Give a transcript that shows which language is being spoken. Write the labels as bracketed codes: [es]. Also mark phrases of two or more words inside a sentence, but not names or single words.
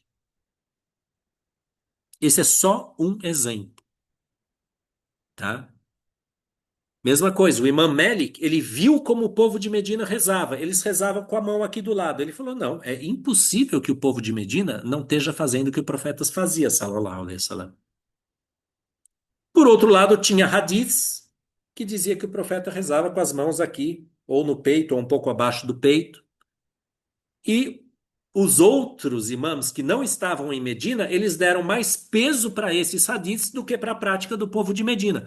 [pt] Esse é só um exemplo, tá? Mesma coisa, o Imam Malik, ele viu como o povo de Medina rezava. Eles rezavam com a mão aqui do lado. Ele falou: não, é impossível que o povo de Medina não esteja fazendo o que o profeta fazia, [ar] صلى الله عليه وسلم. [pt] Por outro lado, tinha hadiths que dizia que o profeta rezava com as mãos aqui, ou no peito, ou um pouco abaixo do peito. E os outros imãs que não estavam em Medina, eles deram mais peso para esses hadiths do que para a prática do povo de Medina.